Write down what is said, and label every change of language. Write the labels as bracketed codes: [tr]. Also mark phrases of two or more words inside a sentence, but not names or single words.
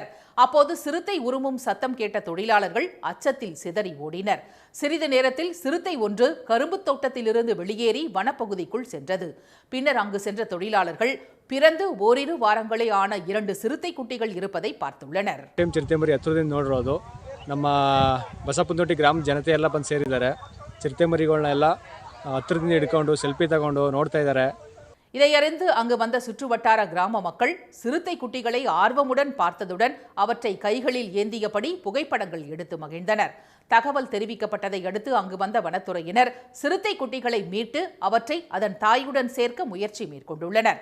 [ta] அப்போது சிறுத்தை உருமும் சத்தம் கேட்ட தொழிலாளர்கள் அச்சத்தில் சிதறி ஓடினர். சிறிது நேரத்தில் சிறுத்தை ஒன்று கரும்பு தோட்டத்திலிருந்து வெளியேறி வனப்பகுதிக்குள் சென்றது. பின்னர் அங்கு சென்ற தொழிலாளர்கள் பிறந்து ஓரிரு வாரங்களே ஆன 2 சிறுத்தை குட்டிகள் இருப்பதை பார்த்துள்ளனர். [kn] ಚಿರತೆ ಮರಿ ಹತ್ತಿರದಿಂದ ನೋಡಿರೋದು. ನಮ್ಮ ಬಸಪ್ಪನತೊಟ್ಟಿ ಗ್ರಾಮದ ಜನತೆ ಎಲ್ಲ ಬಂದು ಸೇರಿದ್ದಾರೆ. ಚಿರತೆ ಮರಿಗಳನ್ನೆಲ್ಲ ಹತ್ತಿರದಿಂದ ಹಿಡ್ಕೊಂಡು ಸೆಲ್ಫಿ ತಗೊಂಡು ನೋಡ್ತಾ ಇದ್ದಾರೆ. [ta] இதையறிந்து அங்கு வந்த சுற்றுவட்டார கிராம மக்கள் சிறுத்தை குட்டிகளை ஆர்வமுடன் பார்த்ததுடன் அவற்றை கைகளில் ஏந்தியபடி புகைப்படங்கள் எடுத்து மகிழ்ந்தனர். தகவல் தெரிவிக்கப்பட்டதை அடுத்து அங்கு வந்த வனத்துறையினர் சிறுத்தை குட்டிகளை மீட்டு அவற்றை அதன் தாயுடன் சேர்க்க முயற்சி மேற்கொண்டுள்ளனர்.